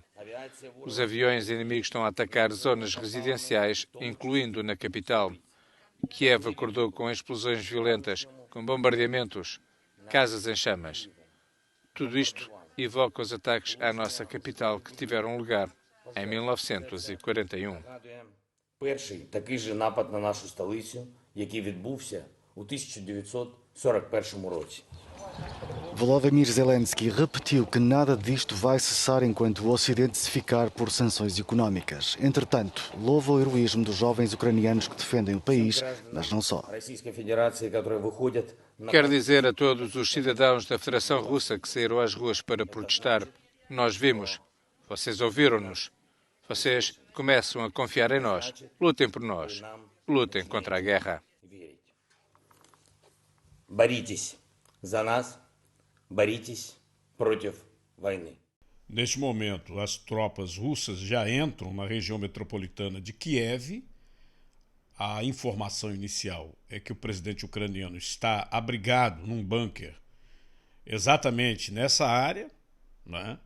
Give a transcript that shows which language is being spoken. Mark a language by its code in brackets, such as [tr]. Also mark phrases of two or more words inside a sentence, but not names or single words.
[pt] Os aviões inimigos estão a atacar zonas residenciais, incluindo na capital. Kiev acordou com explosões violentas, com bombardeamentos, casas em chamas. Tudo isto evoca os ataques à nossa capital que tiveram lugar em 1941. [uk] який відбувся у 1941 році. [pt] Volodymyr Zelensky repetiu que nada disto vai cessar enquanto o Ocidente se ficar por sanções económicas. Entretanto, louva o heroísmo dos jovens ucranianos que defendem o país, mas não só. Quero dizer a todos os cidadãos da Federação Russa que saíram às ruas para protestar: nós vimos, vocês ouviram-nos, vocês começam a confiar em nós. Lutem por nós, lutem contra a guerra. [ru] Боритесь за нас, боритесь против войны. [pt] Neste momento, as tropas russas já entram na região metropolitana de Kiev. A informação inicial é que o presidente ucraniano está abrigado num bunker exatamente nessa área, né?